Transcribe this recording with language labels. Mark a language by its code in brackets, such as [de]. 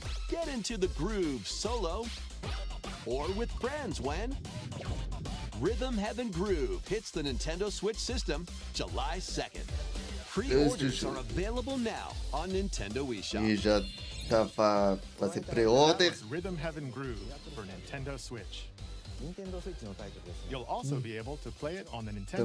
[en] Get into the groove solo or with friends when Rhythm Heaven Groove hits the Nintendo Switch system July 2nd. Pre-orders are available now on Nintendo eShop. [pt] E já tava fazer pre-order. [en] That was Rhythm Heaven Groove for Nintendo Switch. You'll also be able to play it on the Nintendo